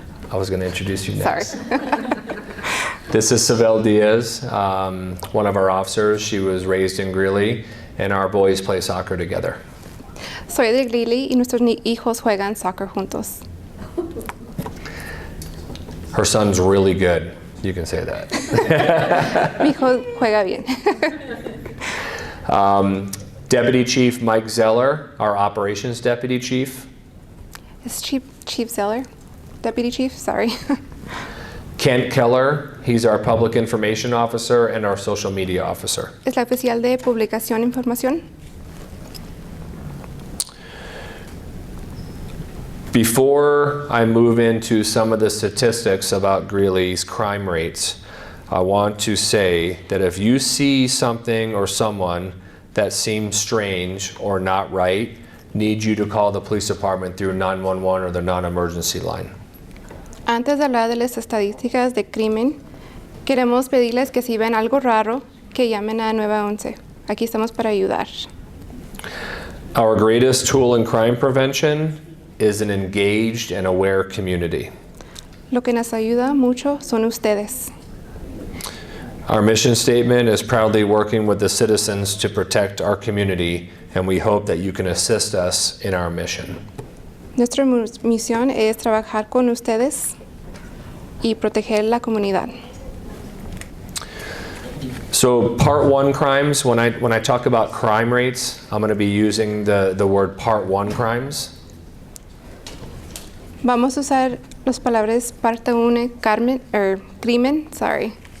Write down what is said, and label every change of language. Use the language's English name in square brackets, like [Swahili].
[English] I was going to introduce you next. Sorry. This is Savelle Diaz, one of our officers. She was raised in Greeley, and our boys play soccer together. [Spanish] Soy de Greeley y nuestros hijos juegan soccer juntos. [English] Her son's really good. You can say that. [Spanish] Mi hijo juega bien. [English] Deputy Chief Mike Zeller, our operations deputy chief. It's Chief Zeller? Deputy Chief? Sorry. Kent Keller, he's our public information officer and our social media officer. [Spanish] Es la oficial de publicación e información. [English] Before I move into some of the statistics about Greeley's crime rates, I want to say that if you see something or someone that seems strange or not right, need you to call the police department through 911 or the non-emergency line. [Spanish] Antes de hablar de las estadísticas de crimen, queremos pedirles que si ven algo raro, que llamen a 911. Aquí estamos para ayudar. [English] Our greatest tool in crime prevention is an engaged and aware community. [Spanish] Lo que nos ayuda mucho son ustedes. [English] Our mission statement is proudly working with the citizens to protect our community, and we hope that you can assist us in our mission. [Spanish] Nuestra misión es trabajar con ustedes y proteger la comunidad. [English] So part 1 crimes, when I talk about crime rates, I'm going to be using the word part 1 crimes. [Spanish] Vamos a usar las palabras parte 1, crimen, [English] sorry.